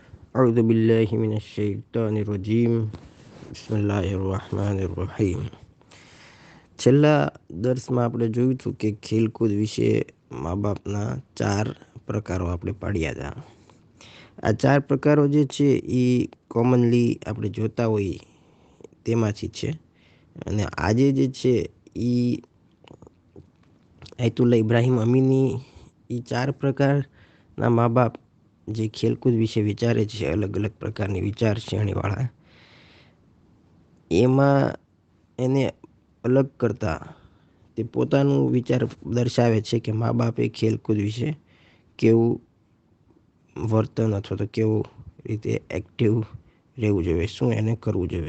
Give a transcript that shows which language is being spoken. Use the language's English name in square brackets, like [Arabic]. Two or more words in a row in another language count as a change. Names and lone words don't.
[Arabic] أعوذ بالله من الشيطان الرجيم بسم الله الرحمن الرحيم. [Gujarati] છેલ્લા દર્શમાં આપણે જોયું હતું કે ખેલકૂદ વિશે મા બાપના 4 પ્રકારો આપણે પાડ્યા હતા. આ 4 પ્રકારો જે છે એ કોમનલી આપણે જોતા હોઈએ તેમાંથી છે. અને આજે જે છે એ આયતુલ્લા ઇબ્રાહિમ અમીની એ 4 પ્રકારના મા બાપ જે ખેલકૂદ વિશે વિચારે છે, અલગ અલગ પ્રકારની વિચારસરણીવાળા, એમાં એને અલગ કરતા તે પોતાનું વિચાર દર્શાવે છે કે મા બાપે ખેલકૂદ વિશે કેવું વર્તન અથવા તો કેવું રીતે એક્ટિવ રહેવું જોઈએ, શું એને કરવું જોઈએ.